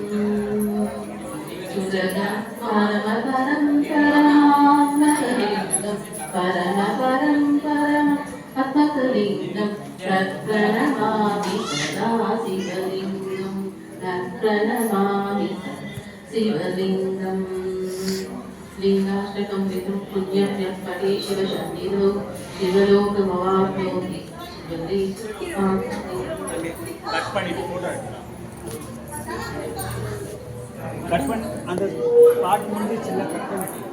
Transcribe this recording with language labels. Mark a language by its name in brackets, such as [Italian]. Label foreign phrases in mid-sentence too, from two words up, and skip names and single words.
[Sanskrit] परमपरं परमात्मकलिङ्गं परमपरं परमात्मकलिङ्गं तत्प्रणमामि सदा शिवलिङ्गं तत्प्रणमामि शिवलिङ्गम् लिङ्गाष्टकं विदुः पुण्यं यत्पठे शिवशन्निधौ शिवलोकमवाप्नोति [Tamil] கட் பண்ணி அந்த பாட்டு முடிஞ்சு சின்ன கட் பண்ணி